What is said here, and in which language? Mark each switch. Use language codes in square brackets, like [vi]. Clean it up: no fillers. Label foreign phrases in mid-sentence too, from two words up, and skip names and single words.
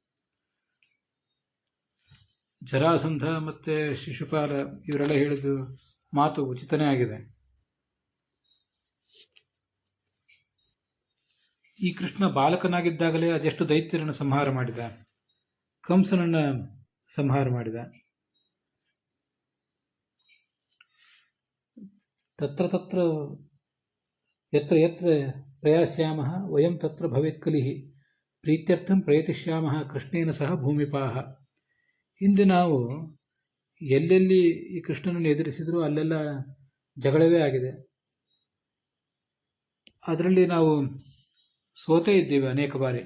[kn] ಜರಾಸಂಧ ಮತ್ತೆ ಶಿಶುಪಾಲ ಇವರೆಲ್ಲ ಹೇಳಿದ್ದು ಮಾತು ಉಚಿತನೇ ಆಗಿದೆ. ಈ ಕೃಷ್ಣ ಬಾಲಕನಾಗಿದ್ದಾಗಲೇ ಅದೆಷ್ಟು ದೈತ್ಯರನ್ನು ಸಂಹಾರ ಮಾಡಿದ, ಕಂಸನನ್ನ ಸಂಹಾರ ಮಾಡಿದ. [sa] ತತ್ರ ತತ್ರ ಯತ್ರ ಯತ್ರ ಪ್ರಯಾಸ್ಯಾಮಃ ವಯಂ ತತ್ರ ಭವೇತ್ ಕಲಿಃ ಪ್ರೀತ್ಯರ್ಥಂ ಪ್ರಯತಿಷ್ಯಾಮಃ ಕೃಷ್ಣೇನ ಸಹ ಭೂಮಿಪಾಹ. [kn] ಹಿಂದೆ ನಾವು ಎಲ್ಲೆಲ್ಲಿ ಈ ಕೃಷ್ಣನನ್ನು ಎದುರಿಸಿದ್ರು ಅಲ್ಲೆಲ್ಲ ಜಗಳವೇ ಆಗಿದೆ. ಅದರಲ್ಲಿ ನಾವು ಸೋತೇ ಇದ್ದೇವೆ ಅನೇಕ ಬಾರಿ.